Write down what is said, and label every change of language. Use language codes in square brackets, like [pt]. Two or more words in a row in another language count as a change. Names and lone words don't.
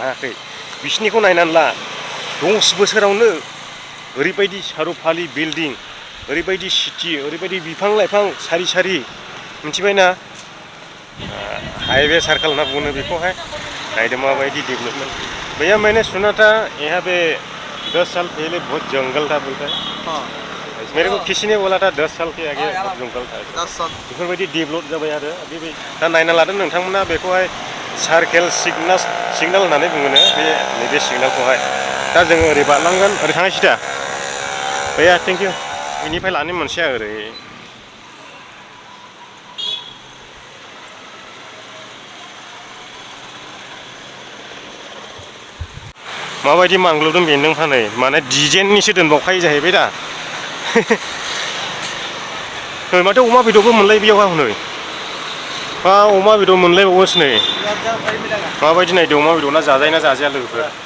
[brx] हायाखै बिसिनिखौ नायनानै ला 10 बोसोरावनो ओरैबायदि सारुफालि बिल्डिं ओरैबायदि सिटि ओरैबायदि बिफां लाइफां सारि सारि मिथिबायना [en] highway circle [brx] होनना बुङो बेखौहाय नायदो माबायदि डेभेलपमेंट [hi] भैया मैंने सुना था यहाँ पे 10 साल पहले बहुत जंगल था बोलता है मेरे को किसी ने बोला था 10 साल के आगे बहुत जंगल था [brx] 10 साल बेफोरबायदि डेभेलप जाबाय आरो दा नायना लादों नोंथांमोना बेखौहाय सार्केल सिगनाल होननानै बुङोनो बे नैबे सिगनालखौहाय दा जोङो ओरै बारलांगोन ओरै थांनायसै दा भैया [en] thank you [brx] बेनिफ्राय लानो मोनसेया ओरै माबायदि मांग्लुबदों बेन्दोंफ्रा नै माने डिजाइननिसो दोनबावखायो जाहैबाय दा माथो अमा बेदरबो मोनलाय बेयावहा हनै अमा बेदर मोनलायबावोसो नै माबायदि नायदो अमा बेदरना जाजायोना जाजाया लोगोफोर